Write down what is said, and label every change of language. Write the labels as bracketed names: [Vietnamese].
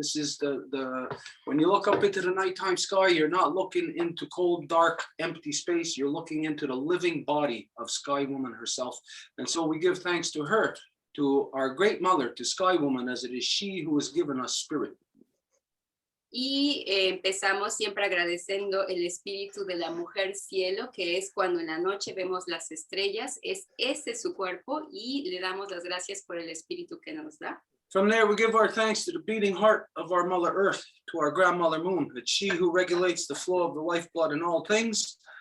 [English] This is the when you look up into the nighttime sky, you're not looking into cold, dark, empty space. You're looking into the living body of Sky Woman herself. And so we give thanks to her, to our great mother, to Sky Woman, as it is she who has given us spirit. [Spanish] Y empezamos siempre agradeciendo el espíritu de la mujer cielo, que es cuando en la noche vemos las estrellas, ese es su cuerpo y le damos las gracias por el espíritu que nos da. [English] From there, we give our thanks to the beating heart of our Mother Earth, to our grandmother Moon. It's she who regulates the flow of the lifeblood in all things.